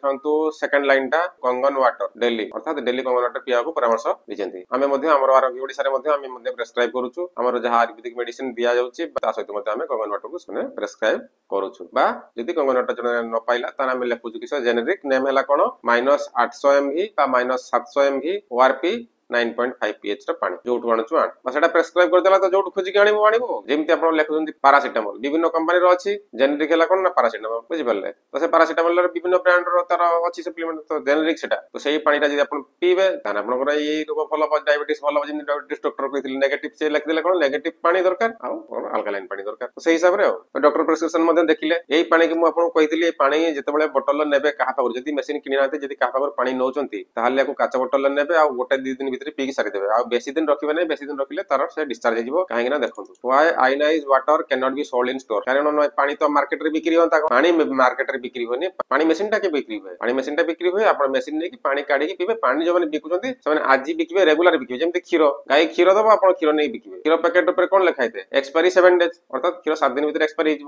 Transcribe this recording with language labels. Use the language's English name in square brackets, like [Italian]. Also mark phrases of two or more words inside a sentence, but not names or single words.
[Odia] ଦେଖନ୍ତୁ ସେକେଣ୍ଡ ଲାଇନଟା କଙ୍ଗନ ୱାଟର ଡେଲି, ଅର୍ଥାତ୍ ଡେଲି କଙ୍ଗନ ୱାଟର ପିଇବାକୁ ପରାମର୍ଶ ଦେଇଛନ୍ତି। ଆମେ ମଧ୍ୟ ଆମର ଆରୋଗ୍ୟ ଓଡ଼ିଶାରେ ମଧ୍ୟ ଆମେ ମଧ୍ୟ ପ୍ରେସକ୍ରାଇବ କରୁଛୁ। ଆମର ଯାହା [English] ayurvedic medicine [Odia] ଦିଆଯାଉଛି, ତା ସହିତ ମଧ୍ୟ ଆମେ କଙ୍ଗନ ୱାଟରକୁ ପ୍ରେସକ୍ରାଇବ କରୁଛୁ। ବା ଯଦି କଙ୍ଗନ ୱାଟର ଜଣେ ନ ପାଇଲା, ତାହେଲେ ଆମେ ଲେଖୁଛୁ କିଛି [English] generic name [Odia] ହେଲା କ'ଣ, -800 mv ବା -700 mv ORP 9.5 pH ର ପାଣି ଯୋଉଠୁ ଆଣୁଛୁ ଆଣ, ସେଟା ପ୍ରେସକ୍ରାଇବ କରିଦେଲା। ତ ଯୋଉଠୁ ଖୋଜିକି ଆଣିବୁ। ଯେମିତି ଆପଣ ଲେଖୁଛନ୍ତି ପାରାସିଟାମଲ, ବିଭିନ୍ନ କମ୍ପାନୀର ଅଛି। ଜେନେରିକ ହେଲା କ'ଣ ନା ପାରାସିଟାମଲ, ବୁଝିପାରିଲେ। ତ ସେ ପାରାସିଟାମଲର ବିଭିନ୍ନ ବ୍ରାଣ୍ଡର ତାର ଅଛି ସପ୍ଲିମେଣ୍ଟ, ତ ଜେନେରିକ ସେଟା। ତ ସେଇ ପାଣିଟା ଯଦି ଆପଣ ପିଇବେ, ତାହେଲେ ଆପଣଙ୍କର ଏଇ ରୋଗ ଭଲ ହବ, ଡାଇବେଟିସ୍ ଭଲ ହବ। ଯେମିତି [English] diabetes doctor [Odia] କହିଥିଲେ, ନେଗେଟିଭ ସେ ଲେଖିଦେଲେ କ'ଣ, ନେଗେଟିଭ ପାଣି ଦରକାର, ଆଉ ଆଲକାଲାଇନ ପାଣି ଦରକାର। ତ ସେଇ ହିସାବରେ ଆଉ [English] doctor prescription [Odia] ମଧ୍ୟ ଦେଖିଲେ। ଏଇ ପାଣିକି ମୁଁ ଆପଣଙ୍କୁ କହିଥିଲି, ଏଇ ପାଣି ଯେତେବେଳେ ବୋଟଲରେ ନେବେ କାହା ପାଖରୁ, ଯଦି ମେସିନ କିଣିନାହାନ୍ତି, ଯଦି କାହା ପାଖରୁ ପାଣି ନଉଛନ୍ତି, ତାହେଲେ ୟାକୁ କାଚ ବୋଟଲରେ ନେବେ, ଆଉ 1-2 ଦିନ ଭିତରେ ପିଇକି ସାରିଦେବେ। ଆଉ ବେଶୀ ଦିନ ରଖିବେ ନାହିଁ। ବେଶୀ ଦିନ ରଖିଲେ ତାର ସେ ଡିସଚାର୍ଜ ହେଇଯିବ। କାହିଁକି ନା ଦେଖନ୍ତୁ, [English] why ionized water cannot be sold in store, [Odia] କାରଣ ପାଣି ତ ମାର୍କେଟରେ ବିକ୍ରି ହୁଅନ୍ତା, ପାଣି ମାର୍କେଟରେ ବିକ୍ରି ହୁଏନି। ପାଣି ମେସିନଟା କେ ବିକ୍ରି ହୁଏ, ପାଣି ମେସିନଟା ବିକ୍ରି ହୁଏ। ଆପଣ ମେସିନ ନେଇକି ପାଣି କାଢିକି ପିଇବେ। ପାଣି ଯୋଉମାନେ ବିକୁଛନ୍ତି, ସେମାନେ ଆଜି ବିକିବେ, ରେଗୁଲାର ବିକିବେ। ଯେମିତି କ୍ଷୀର, ଗାଈ କ୍ଷୀର ଦବ, ଆପଣ କ୍ଷୀର ନେଇ ବିକିବେ। କ୍ଷୀର ପ୍ୟାକେଟ ଉପରେ କ'ଣ ଲେଖା ହେଇଥାଏ, [English] expiry 7 days, [Odia] ଅର୍ଥାତ୍ କ୍ଷୀର 7 ଦିନ ଭିତରେ ଏକ୍ସପାରି ହେଇଯିବ।